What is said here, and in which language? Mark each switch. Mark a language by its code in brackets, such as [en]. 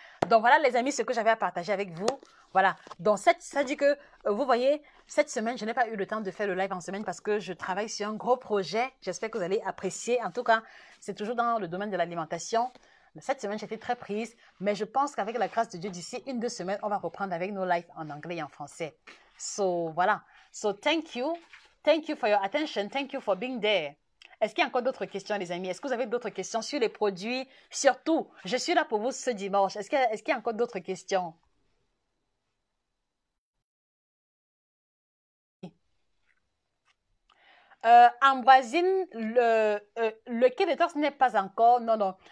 [fr] Donc voilà les amis, ce que j'avais à partager avec vous. Voilà, donc ça dit que, vous voyez, cette semaine, je n'ai pas eu le temps de faire le live en semaine parce que je travaille sur un gros projet. J'espère que vous allez apprécier. En tout cas, c'est toujours dans le domaine de l'alimentation. Cette semaine, j'étais très prise, mais je pense qu'avec la grâce de Dieu, d'ici 1-2 semaines, on va reprendre avec nos lives en anglais et en français. [en] So, voilà. So, thank you. Thank you for your attention. Thank you for being there. [fr] Est-ce qu'il y a encore d'autres questions, les amis? Est-ce que vous avez d'autres questions sur les produits? Surtout, je suis là pour vous ce dimanche. Est-ce qu'il y a encore d'autres questions? Ambroisine, le quai détox n'est pas encore. Non, non.